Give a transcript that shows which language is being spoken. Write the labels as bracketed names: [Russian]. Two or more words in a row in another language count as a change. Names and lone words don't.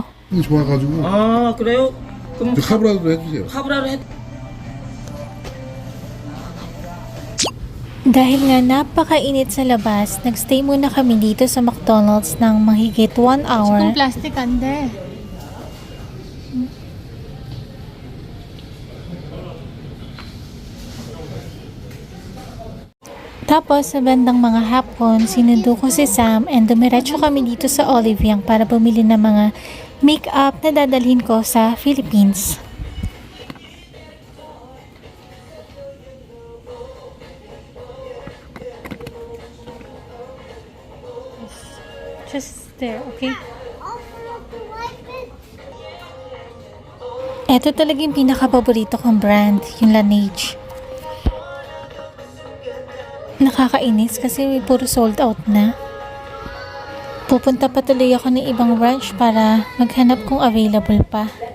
[Korean] 좋아가지고 아 그래요? 그럼 카브라도 해주세요. 카브라를 해. [Filipino] Dahil nga napakainit sa labas, nagstay muna kami dito sa McDonald's ng mahigit 1 hour. [Korean] 그럼 플라스틱 안 돼. [Filipino] Tapos sa bandang mga hapon, sinundo ko si Sam and dumiretso kami dito sa Oliviang para bumili ng mga make-up na dadalhin ko sa Philippines. [English] Just there, okay? [Filipino] Ito talaga yung pinaka-paborito kong brand, yung Laneige. Nakakainis kasi may puro [English] sold out [Filipino] na. Pupunta pa tuloy ako ng ibang branch para maghanap kung available pa.